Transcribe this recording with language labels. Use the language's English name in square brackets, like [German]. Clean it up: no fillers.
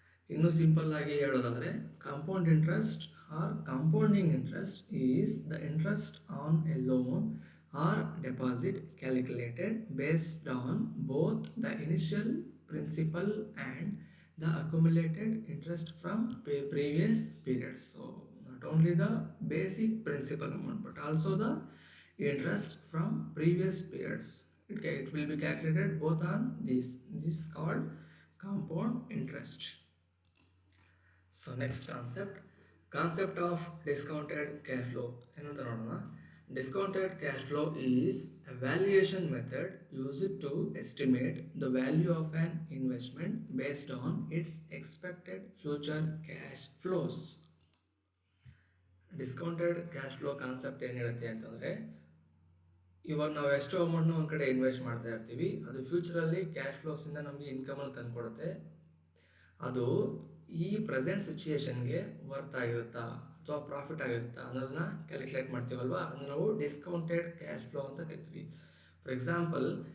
[Kannada] ಇನ್ನೂ ಸಿಂಪಲ್ ಆಗಿ ಹೇಳೋದಾದರೆ, [English] Compound interest or compounding interest is the interest on a loan or deposit calculated based on both the initial principal and the accumulated interest from previous periods. So not only the basic principal amount but also the interest from previous periods. It will be calculated both on this. This is called compound interest. So next concept of discounted cash flow. [Kannada] ಏನಂತ ನೋಡೋಣ. [English] Discounted cash flow is a valuation method used to estimate the value of an investment based on its expected future cash flows. [Kannada] Discounted cash flow concept ಏನು ಹೇಳುತ್ತೆ ಅಂತಂದರೆ, ಇವಾಗ ನಾವು ಎಷ್ಟು ಅಮೌಂಟ್ನ ಒಂದು ಕಡೆ ಇನ್ವೆಸ್ಟ್ ಮಾಡ್ತಾ ಇರ್ತೀವಿ, ಅದು ಫ್ಯೂಚರಲ್ಲಿ ಕ್ಯಾಶ್ ಫ್ಲೋಸಿಂದ ನಮಗೆ ಇನ್ಕಮಲ್ಲಿ ತಂದುಕೊಡುತ್ತೆ. ಅದು ಈ ಪ್ರೆಸೆಂಟ್ ಸಿಚುಯೇಷನ್ಗೆ ವರ್ತ್ ಆಗಿರುತ್ತಾ ಅಥವಾ ಪ್ರಾಫಿಟ್ ಆಗಿರುತ್ತಾ ಅನ್ನೋದನ್ನ ಕ್ಯಾಲ್ಕುಲೇಟ್ ಮಾಡ್ತೀವಲ್ವಾ, ಅದನ್ನು ನಾವು ಡಿಸ್ಕೌಂಟೆಡ್ ಕ್ಯಾಶ್ ಫ್ಲೋ ಅಂತ ಕರಿತೀವಿ. [English] for example,